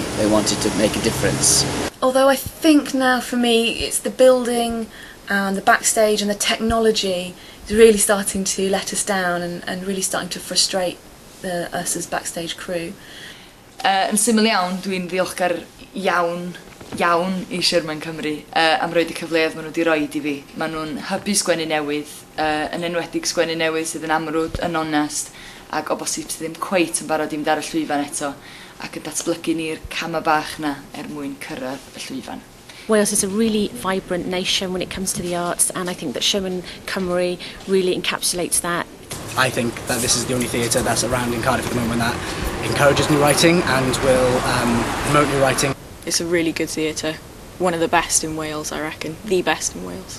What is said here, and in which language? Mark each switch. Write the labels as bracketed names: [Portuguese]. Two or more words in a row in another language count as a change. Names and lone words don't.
[English] They wanted to make a difference. Although I think now for me it's the building and the backstage and the technology is really starting to let us down and really starting to frustrate us as backstage crew. [Welsh] Yn syml iawn, dwi'n ddiolchgar iawn I Sherman Cymru am roed y cyfleoedd maen nhw wedi roed I fi. Maen nhw'n hybu sgwennu newydd, yn enwedig sgwennu newydd sydd yn amrwd, yn onest, ac o bosib sydd ddim cweit yn barod I fynd ar y llwyfan eto, ac yn datblygu ni'r cama bach na mwyn cyrraedd y llwyfan. [English] Wales is a really vibrant nation when it comes to the arts, and I think that Sherman Cymru really encapsulates that. I think that this is the only theatre that's around in Cardiff at the moment that encourages new writing and will promote new writing. It's a really good theatre, one of the best in Wales, I reckon, the best in Wales.